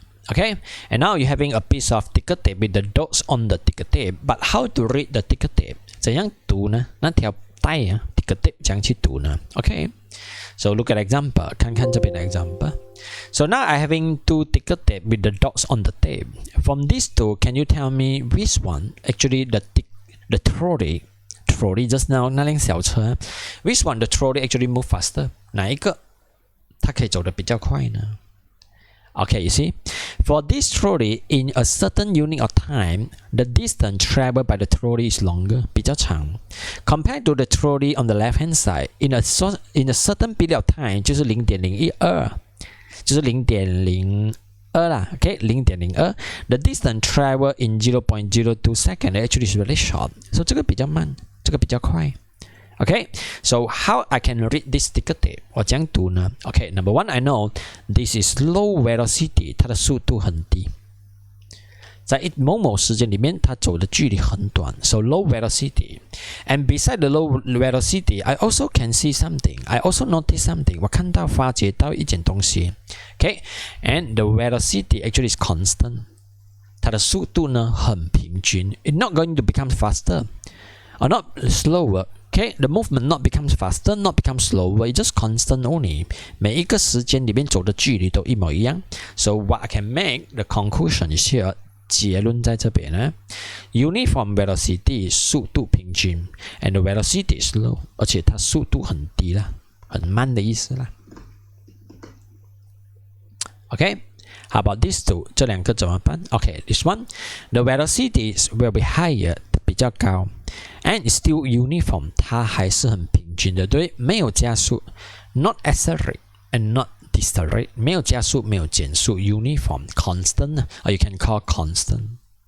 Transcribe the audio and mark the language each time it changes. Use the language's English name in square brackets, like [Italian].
[English] Okay, and now you're having a piece of ticker tape with the dots on the ticker tape. But how to read the ticker tape? [Chinese] 怎样读呢？那条带啊 ticker tape 怎样去读呢？ [English] Okay, so look at example. [Chinese] 看看这边的 example. [English] So now I having 2 ticker tape with the dots on the tape. From these two, can you tell me which one actually the trolley just now [Chinese] 那辆小车 [English] which one the trolley actually move faster? [Chinese] 哪一个它可以走得比较快呢？ [English] Okay, you see, for this trolley, in a certain unit of time, the distance traveled by the trolley is longer, [Chinese] 比较长. [English] Compared to the trolley on the left-hand side, in a certain period of time, 就是 0.012, 就是 0.02 啦 okay, 0.02. The distance traveled in 0.02 second actually is really short. [Chinese] So 这个比较慢，这个比较快。 [English] Okay, so how I can read this ticker tape? [Chinese] 我怎样读呢？ [English] Okay, number one, I know this is low velocity. [Chinese] 它的速度很低，在某某时间里面，它走的距离很短。 [English] So low velocity. And beside the low velocity, I also can see something. I also notice something. [Chinese] 我看到、发觉到一件东西。 [English] Okay, and the velocity actually is constant. [Chinese] 它的速度呢很平均。 [English] It's not going to become faster or not slower. Okay, the movement not becomes faster, not becomes slower. It's just constant only. [Chinese] 每一个时间里面走的距离都一模一样。 [English] So what I can make the conclusion is here. [Chinese] 结论在这边呢。 Uniform velocity 速度平均 ， [English] and the velocity is low， [Chinese] 而且它速度很低啦，很慢的意思啦。 [English] Okay, how about these two？ [Chinese] 这两个怎么办 [English] ？Okay, this one, the velocity will be higher， [Chinese] 比较高。 [English] And it's still uniform， [Chinese] 它还是很平均的，对，没有加速 [English] ，not accelerate and not decelerate， [Chinese] 没有加速，没有减速 [English] ，uniform constant， or you can call constant。